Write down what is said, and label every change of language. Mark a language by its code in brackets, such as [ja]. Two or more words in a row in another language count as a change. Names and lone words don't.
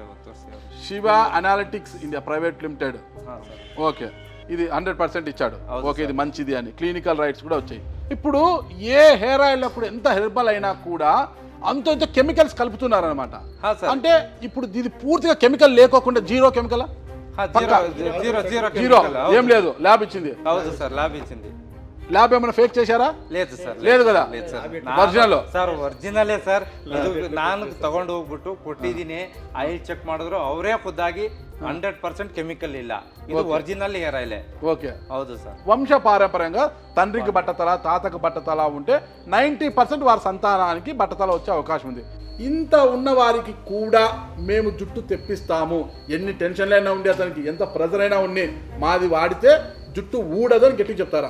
[te] శివ అనాలిటిక్స్ ఇండియా ప్రైవేట్ లిమిటెడ్. ఓకే ఇది 100% ఇచ్చాడు. ఓకే ఇది మంచిది అని [en] clinical rights [te] కూడా వచ్చాయి. ఇప్పుడు ఏ [en] hair oil [te] అప్పుడు ఎంత హెర్బల్ అయినా కూడా అంత కెమికల్స్ కలుపుతున్నారు అనమాట. అంటే ఇప్పుడు ఇది పూర్తిగా కెమికల్ లేకోకుండా [en] zero chemical [te] జీరో ఏం లేదు. ల్యాబ్ ఇచ్చింది. [kn] ಹೌದು ಸರ್ [te] ల్యాబ్ ఇచ్చింది. ಲ್ಯಾಬ್ ಏమైనా ಫೇಕ್ చేశారా? లేదు ಸರ್ లేదు కదా. [kn] ಒರಿಜಿನಲ್ ಸರ್ ಒರಿಜಿನಲೇ ಸರ್. ಇದು ನಾನು ತಗೊಂಡು ಹೋಗ್ಬಿಟ್ಟು ಕೊಟ್ಟಿದ್ದೀನಿ. [en] oil check [kn] ಮಾಡಿದ್ರು ಅವರೇ ಖುದ್ದಾಗಿ 100% కెమికల్ ಇಲ್ಲ. [en] ಇದು original hair oil. [te] ఓకే [kn] ಹೌದು ಸರ್. [te] వంశ పారంపర్యంగా తండ్రికి బట్టతల తాతకు బట్టతల ఉంటే 90% వారి సంతానానికి బట్టతల వచ్చే అవకాశం ఉంది. ఇంత ఉన్న వారికి కూడా మేము జుట్టు తెప్పిస్తాము. ఎన్ని టెన్షన్లైనా ఉండి అతనికి ఎంత ప్రెజర్ అయినా ఉండి మాది వాడితే జుట్టు ఊడదని గట్టిగా చెప్తారా?